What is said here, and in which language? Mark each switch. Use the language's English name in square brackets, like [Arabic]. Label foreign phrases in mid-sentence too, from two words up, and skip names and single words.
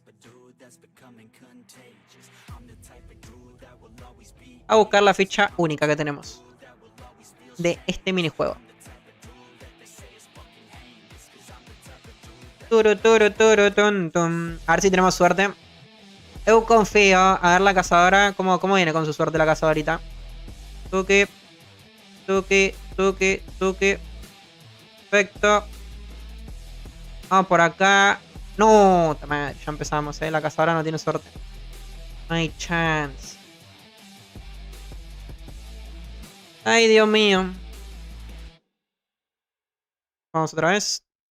[Spanish] A buscar la ficha única que tenemos de este minijuego. Turu, turu, turu, tum, tum. A ver si tenemos suerte. Eu confío. A ver la cazadora. ¿Cómo viene con su suerte la cazadorita? Tuki. Tuki. Tuki. Tuki. Perfecto. Vamos por acá. No, ya empezamos, La cazadora no tiene suerte. No hay chance. Ay, Dios mío. Vamos otra vez.